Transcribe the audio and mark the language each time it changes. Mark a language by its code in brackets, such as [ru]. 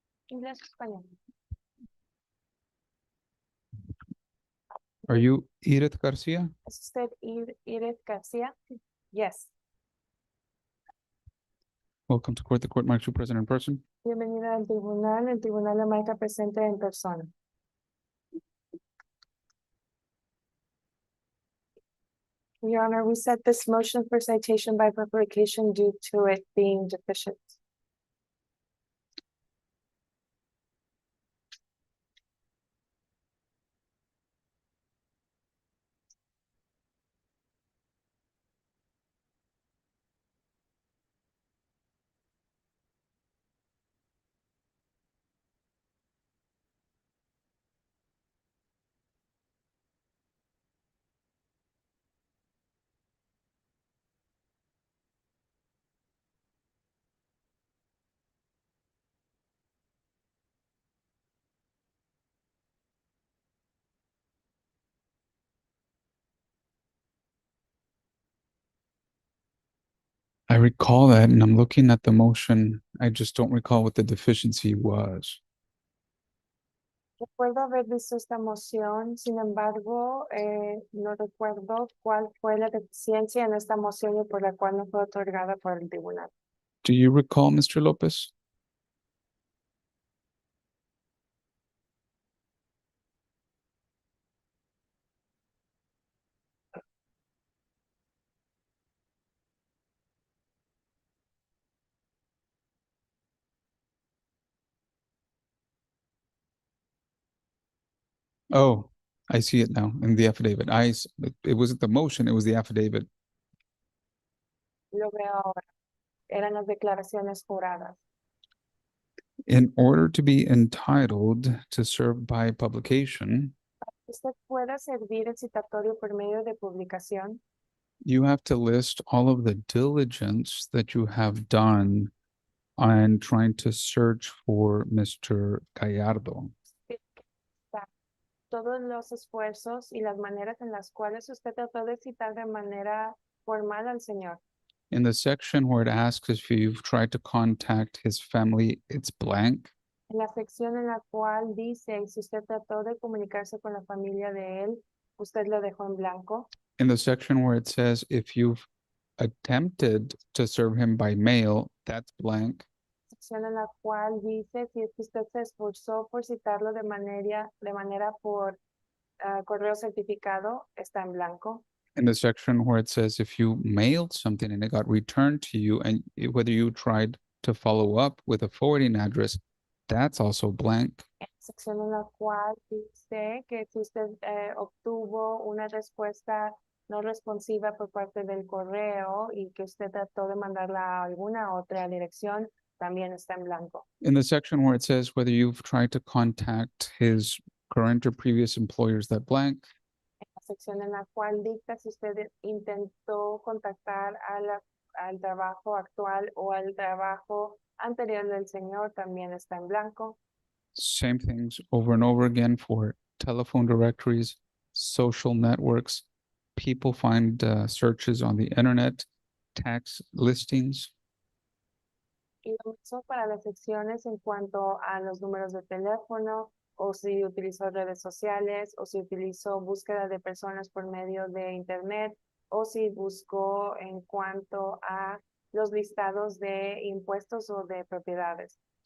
[es] Inglés, español. [en] Are you Edith Garcia? [es] ¿Es usted Edith García? [en] Yes. Welcome to court. The court marks you present in person. [es] Bienvenida al tribunal. El tribunal la marca presente en persona. [en] Your Honor, we set this motion for citation by publication due to it being deficient. I recall that, and I'm looking at the motion. I just don't recall what the deficiency was. [es] Recuerdo haber visto esta moción, sin embargo, no recuerdo cuál fue la deficiencia en esta moción y por la cual no fue otorgada por el tribunal. [en] Do you recall, Mr. Lopez? Oh, I see it now in the affidavit. It wasn't the motion, it was the affidavit. [es] Lo veo ahora. Eran las declaraciones juradas. [en] In order to be entitled to serve by publication, [es] Usted puede servir el citatorio por medio de publicación. [en] you have to list all of the diligence that you have done on trying to search for Mr. Gallardo. [es] Todos los esfuerzos y las maneras en las cuales usted trató de citar de manera formal al señor. [en] In the section where it asks if you've tried to contact his family, it's blank. [es] En la sección en la cual dice si usted trató de comunicarse con la familia de él, usted lo dejó en blanco. [en] In the section where it says if you've attempted to serve him by mail, that's blank. [es] sección en la cual dice si es que usted se esforzó por citarlo de manera por correo certificado, está en blanco. [en] In the section where it says if you mailed something and it got returned to you and whether you tried to follow up with a forwarding address, that's also blank. [es] En la sección en la cual dice que si usted obtuvo una respuesta no responsiva por parte del correo y que usted trató de mandarla a alguna otra dirección, también está en blanco. [en] In the section where it says whether you've tried to contact his current or previous employers, that blank. [es] En la sección en la cual dicta si usted intentó contactar al trabajo actual o al trabajo anterior del señor, también está en blanco. [en] Same things over and over again for telephone directories, social networks. People find searches on the internet, tax listings. [es] Y lo mismo para las secciones en cuanto a los números de teléfono, o si utilizó redes sociales, o si utilizó búsqueda de personas por medio de internet, o si buscó en cuanto a los listados de impuestos o de propiedades.